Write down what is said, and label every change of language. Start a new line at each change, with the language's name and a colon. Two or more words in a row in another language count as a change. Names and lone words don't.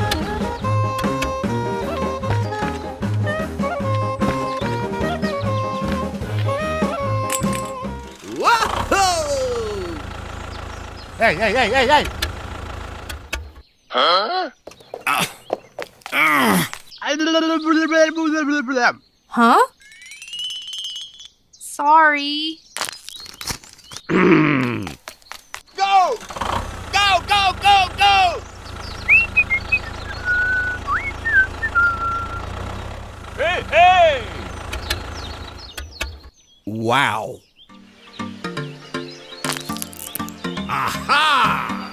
English: Whoa! Hey, hey, hey, hey, hey! Huh? Huh? Sorry. Go! Go, go, go, go! Hey, hey! Wow! Aha!